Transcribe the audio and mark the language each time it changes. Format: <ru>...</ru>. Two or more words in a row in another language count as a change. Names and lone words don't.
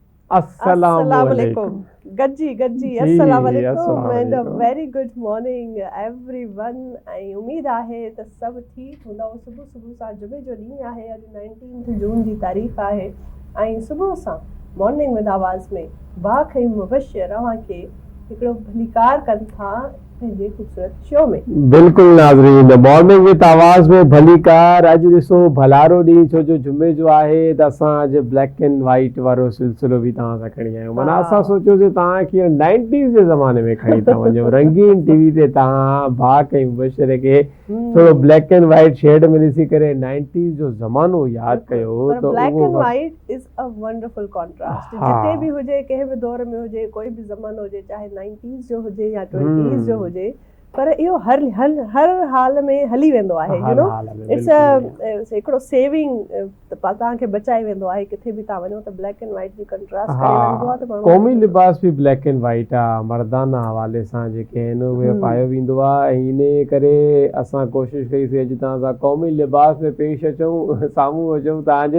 <sd>Assalamualaikum. Gajji, जी</sd> <en>Assalamualaikum and a</en> <sd>अस्सलाम</sd> <en>very good morning everyone.</en> <sd>ऐं उम्मीद आहे त सभु ठीकु हूंदव. सुबुह सां जुमे जो ॾींहुं आहे. अॼु 19 जून जी तारीख़ आहे ऐं सुबुह सां मॉर्निंग विद आवाज़ में बाख ऐं मुबशर अव्हांखे हिकिड़ो भलीकार कनि था पंहिंजे ख़ूबसूरत शो में. बिल्कुल नाज़रीन, मॉर्निंग विद आवाज़ में भलीकार. अॼु ॾिसो भलारो ॾींहुं छो जो जुमे जो आहे त असां अॼु</sd> <en>black and white</en> <sd>वारो सिलसिलो बि तव्हां सां खणी आहियूं. माना असां सोचियोसीं तव्हांखे 90s जे ज़माने में खणी था वञूं. रंगीन टीवी ते तव्हां भाक ऐं मुबशर खे थोरो</sd> <en>black and white shade</en> <sd>में ॾिसी करे 90s जो ज़मानो यादि कयो त</sd> <en>black and white is a wonderful contrast.</en> <sd>जिते बि हुजे, कंहिं बि दौर में हुजे, कोई बि ज़मानो हुजे, चाहे 90s जो हुजे या 20s जो हुजे, पर इहो हर हाल में हली वेंदो आहे.</sd> <en>you know it's</en> <sd>हिकिड़ो सेविंग तव्हांखे बचाए वेंदो आहे. किथे बि तव्हां वञो त</sd> <en>black and white</en> <sd>जी कंट्रास्ट करे वञिबो आहे त माण्हू क़ौमी लिबास बि</sd> <en>black and white</en> <sd>आहे. मर्दाना हवाले सां जेके आहिनि उहे पायो वेंदो आहे ऐं इन करे असां कोशिशि कईसीं अॼु तव्हां सां क़ौमी लिबास में पेश अचूं, साम्हूं अचूं तव्हांजे.</sd>